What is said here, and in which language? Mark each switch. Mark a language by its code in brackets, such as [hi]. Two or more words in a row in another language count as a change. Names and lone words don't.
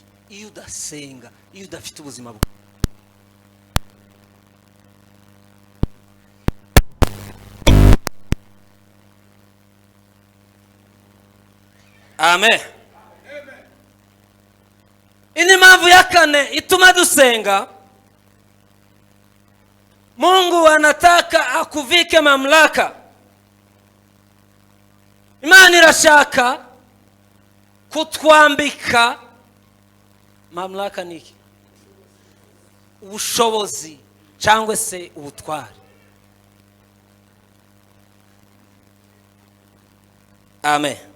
[rw] Iyo udasenga, iyo udafite ubuzima bwawe, amen. Ini mpamvu ya kane ituma dusenga. [sw] Mungu anataka akuvike mamlaka. [rw] Imana irashaka kutwambika mamlaka niki? Ubushobozi cyangwa se ubutware. Amen.